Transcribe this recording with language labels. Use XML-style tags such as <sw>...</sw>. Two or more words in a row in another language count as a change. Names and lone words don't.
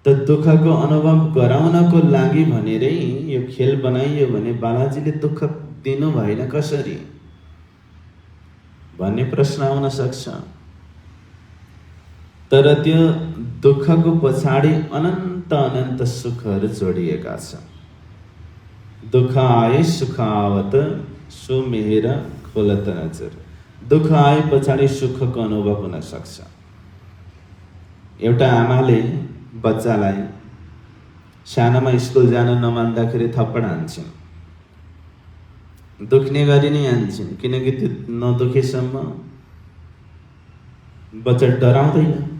<ne>त दुःखको अनुभव गराउनको लागि भनेरै यो खेल बनाइयो भने बालाजीले दुःख दिनु भएन कसरी भन्ने प्रश्न आउन सक्छ। तर त्यो दुःखको पछाडि अनन्त अनन्त सुखहरू जोडिएका छन्।</ne> <hi>दुःख आए सुख आवत सो मेहेर खोलत नजर।</hi> <ne>दुःख आए पछाडि सुखको अनुभव हुन सक्छ। एउटा आमाले बच्चालाई सानोमा स्कुल जान नमान्दाखेरि थप्पड हान्छन्, दुख्ने गरी नै हान्छन्, किनकि त्यो नदुखेसम्म बच्चा डराउँदैन।</ne>